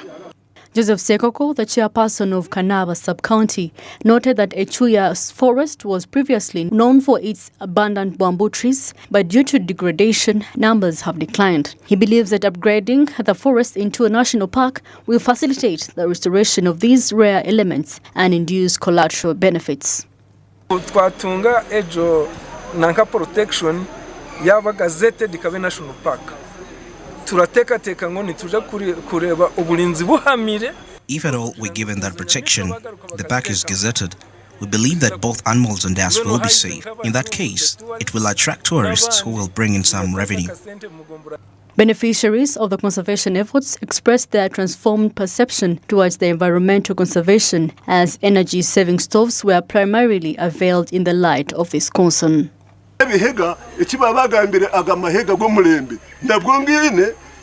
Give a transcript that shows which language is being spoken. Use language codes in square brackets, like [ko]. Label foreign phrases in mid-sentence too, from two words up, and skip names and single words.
[en] Joseph Sekoko, the chairperson of Kanaba Sub-County, noted that Echuya's forest was previously known for its abundant bamboo trees, but due to degradation, numbers have declined. He believes that upgrading the forest into a national park will facilitate the restoration of these rare elements and induce collateral benefits. [cgg] Twatunga ejo nanka protection yaba gazetted ikabe [en] national park. If at all we're given that protection, the park is gazetted, we believe that both animals and us will be safe. In that case, it will attract tourists who will bring in some revenue. Beneficiaries of the conservation efforts expressed their transformed perception towards the environmental conservation as energy-saving stoves were primarily availed in the light of this concern.